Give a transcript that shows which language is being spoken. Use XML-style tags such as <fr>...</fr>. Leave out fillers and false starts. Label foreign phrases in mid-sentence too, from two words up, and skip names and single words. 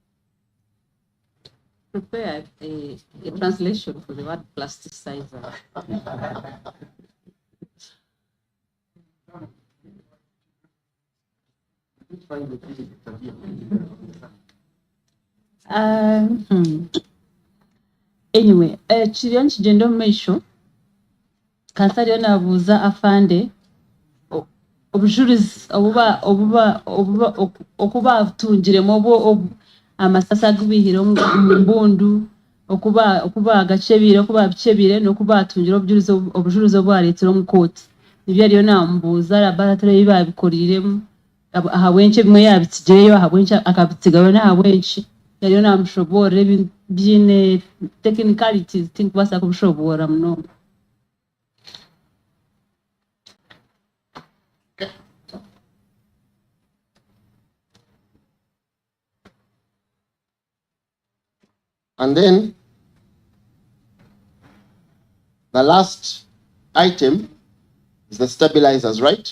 <en>Prepare a translation for the word plasticizer. Anyway,</en> <nyn>kiriyo nikigenda omu maisho kansi ariyo nabuuza afande obujulizi okuba atungiremu amasasi agubihire omu mbundu okuba agakyebire okuba bikyebire n'okuba atungire obujulizi obwareetire omu kooti nibyo ariyo namubuuza araba aratera ebi babikoriremu ahabwenki ebimwe yabitigireyo ahabwenki akabitigayo n'ahabwenki yariyo namushoboorera ebintu byine technicalities tinkubaasa kubishoboora munonga.</nyn> <en>And then the last item is the stabilizers, right?</en>